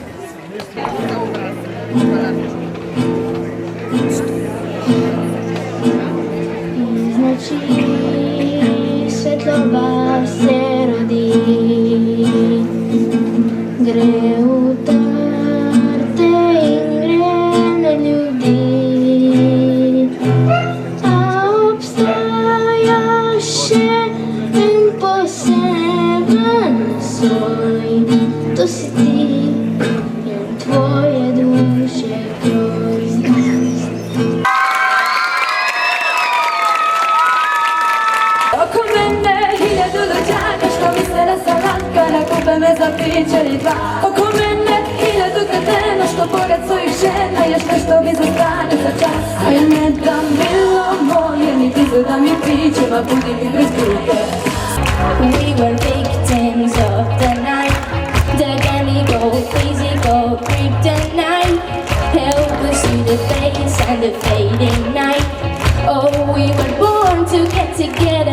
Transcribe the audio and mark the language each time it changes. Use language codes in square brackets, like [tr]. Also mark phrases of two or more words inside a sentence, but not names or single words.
[sl] Svetloba se rodi, gre v trte in gre na ljudi. A obstaja še en poseben soj, to si ti in tvoje duše kroj. [sr] Kupe me za piće ili dva. Oko mene hiljadu kretena što pored svojih žena još nešto mi zastane za čas. A ja ne dam milo moje, niti da mi piće, ma budi mi bez druge. [en] We were victims of the night. The gammy go crazy, go kryptonite. Help us see the face and the fading night. Oh, we were born to get together.